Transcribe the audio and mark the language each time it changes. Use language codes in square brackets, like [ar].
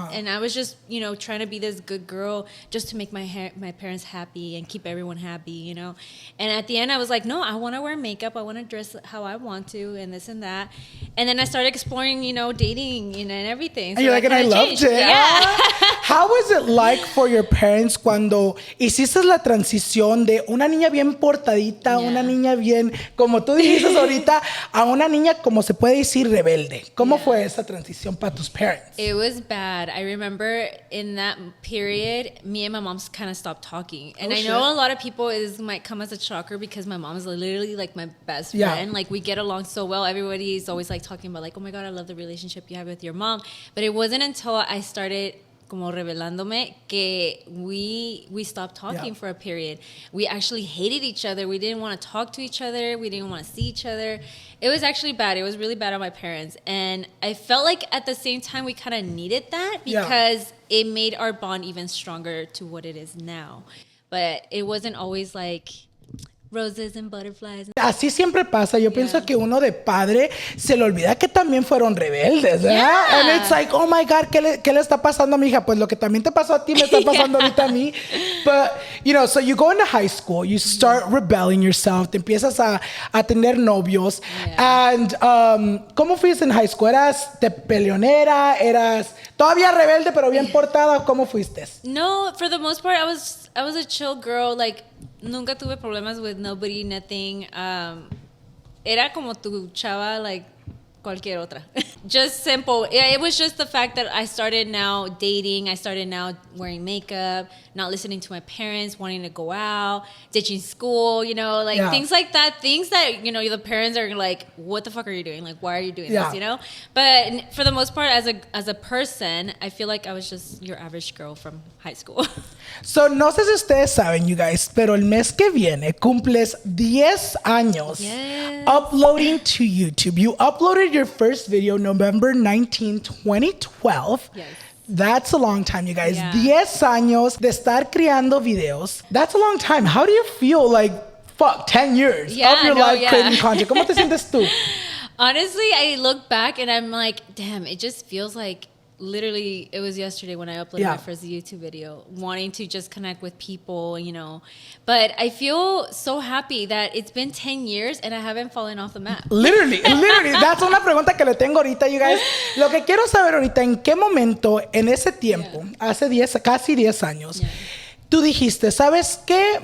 [en] And I was just, you know, trying to be this good girl just to make my parents happy and keep everyone happy, you know. And at the end, I was like, no, I want to wear makeup. I want to dress how I want to and this and that. And then I started exploring, you know, dating, you know, and everything. So And you're like, and I loved it. Yeah. How was it like for your parents [es] cuando hiciste la transición de una niña bien portadita, una niña bien, como tú dijiste ahorita, a una niña, como se puede decir, rebelde? ¿Cómo fue esa transición para tus parents? [en] It was bad. I remember in that period, me and my mom kind of stopped talking. And I know a lot of people, it might come as a shocker because my mom is literally like my best friend. Like we get along so well. Everybody is always like talking about like, oh my God, I love the relationship you have with your mom. But it wasn't until I started [es] como revelándome que [en] we stopped talking for a period. We actually hated each other. We didn't want to talk to each other. We didn't want to see each other. It was actually bad. It was really bad on my parents. And I felt like at the same time we kind of needed that because it made our bond even stronger to what it is now. But it wasn't always like roses and butterflies. [es] Así siempre pasa. Yo pienso que uno de padre se le olvida que también fueron rebeldes, ¿verdad? [en] Yeah. And it's like, oh my God, [es] ¿qué le está pasando a mi hija? Pues lo que también te pasó a ti me está pasando ahorita a mí. [en] But, you know, so you go into high school, you start rebelling yourself, [es] te empiezas a tener novios. And, ¿cómo fuiste en high school? ¿Eras peleonera? ¿Eras todavía rebelde pero bien portada? ¿Cómo fuiste? [en] No, for the most part, I was a chill girl. Like, [es] nunca tuve problemas [en] with nobody, nothing. [es] Era como tu chava, like cualquier otra. [en] Just simple. It was just the fact that I started now dating. I started now wearing makeup, not listening to my parents, wanting to go out, ditching school, you know, like things like that. Things that, you know, the parents are like, what the fuck are you doing? Like, why are you doing this, you know? But for the most part, as a person, I feel like I was just your average girl from high school. [es] So, no sé si ustedes saben, [en] you guys, [es] pero el mes que viene cumples 10 años [en] uploading to YouTube. You uploaded your first video November 19, 2012. Yes. That's a long time, you guys. [es] 10 años de estar creando videos. [en] That's a long time. How do you feel like, 10 years of your life creating content? [es] ¿Cómo te sientes tú? [en] Honestly, I look back and I'm like, damn, it just feels like literally it was yesterday when I uploaded my first YouTube video, wanting to just connect with people, you know. But I feel so happy that it's been 10 years and I haven't fallen off the map. Literally. [es] That's una pregunta que le tengo ahorita, [en] you guys. [es] Lo que quiero saber ahorita, ¿en qué momento, en ese tiempo, hace casi 10 años, tú dijiste, ¿sabes qué?